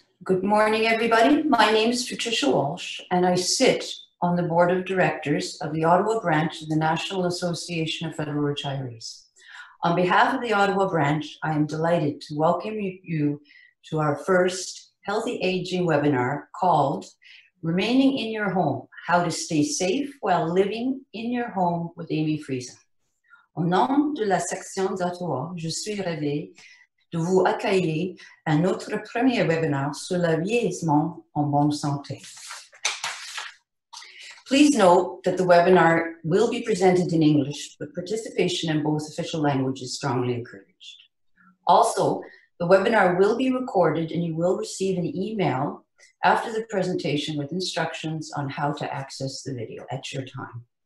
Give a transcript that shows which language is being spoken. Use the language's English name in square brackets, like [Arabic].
[English] Good morning, everybody. My name is Patricia Walsh, and I sit on the board of directors of the Ottawa branch of the National Association of Federal Retirees. On behalf of the Ottawa branch, I am delighted to welcome you to our first Healthy Aging webinar called Remaining in Your Home, How to Stay Safe While Living in Your Home with Amy Friesen. [French] Au nom de la section d'Ottawa, je suis ravie de vous accueillir à notre premier webinaire sur le vieillissement en bonne santé. [English] Please note that the webinar will be presented in English, but participation in both official languages is strongly encouraged. Also, the webinar will be recorded and you will receive an email after the presentation with instructions on how to access the video at your time.